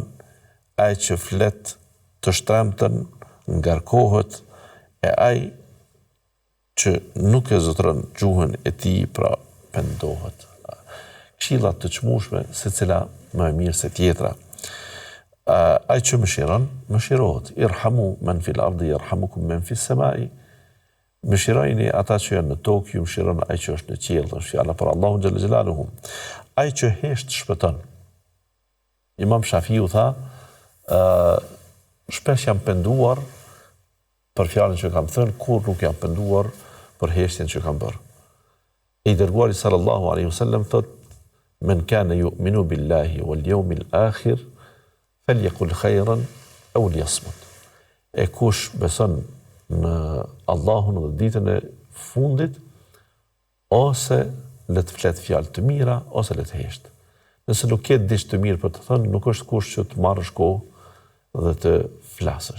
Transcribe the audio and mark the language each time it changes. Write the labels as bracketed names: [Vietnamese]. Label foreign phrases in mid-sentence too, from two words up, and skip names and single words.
[Albanian] Ai që flet të shtrembtën, ngarkohet. E ai që nuk e zotron gjuhën e tij, pra pendohet. Këshillat të çmueshme, secila më e mirë se tjetra. Ai që më shiron, më shirohet. [Arabic] ارحموا من في الأرض يرحمكم من في السماء. [Albanian] Më shirojni ata që janë në tokë, ju më shiron ai që është në qiell, është fjala për Allahun [Arabic] جل جلاله. [Albanian] Ai që hesht shpëton. Imam Shafiu tha, shpesh jam penduar për fjalën që kam thënë, kur nuk jam penduar për heshtjen që kam bërë. I dërguari [Arabic] صلى الله عليه وسلم [Albanian] thot, [Arabic] من كان يؤمن بالله واليوم الآخر فليقل خيرا أو ليصمت. [Albanian] E kush beson në Allahun dhe ditën e fundit, ose le të flet fjalë të mira, ose le të hesht. Nëse nuk ke diçka të mirë për të thënë, nuk është kush që të marrësh kohë dhe të flasësh.